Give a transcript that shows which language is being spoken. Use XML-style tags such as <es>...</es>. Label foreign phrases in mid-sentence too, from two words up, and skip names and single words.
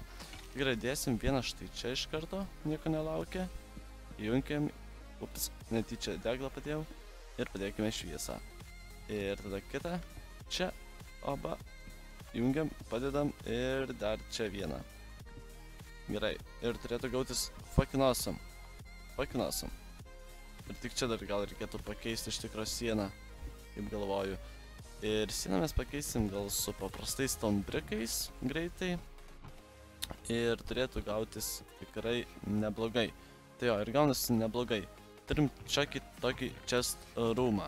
<lt>Gerai, dėsim vieną štai čia iš karto, nieko nelaukia. Įjungiam, ups, netyčia deglą padėjau. Ir padėkime šviesą. Ir tada kitą, čia, oba, jungiam, padedam ir dar čia vieną. Gerai, ir turėtų gautis</lt> <en>fucking awesome. Fucking awesome.</en> <lt>Ir tik čia dar gal reikėtų pakeisti iš tikro sieną, kaip galvoju. Ir sieną mes pakeisim gal su paprastais</lt> <en>stone brickais</en> <lt>greitai. Ir turėtų gautis tikrai neblogai. Tai jo, ir gaunasi neblogai. Turim čia tokį</lt> <en>chest roomą.</en>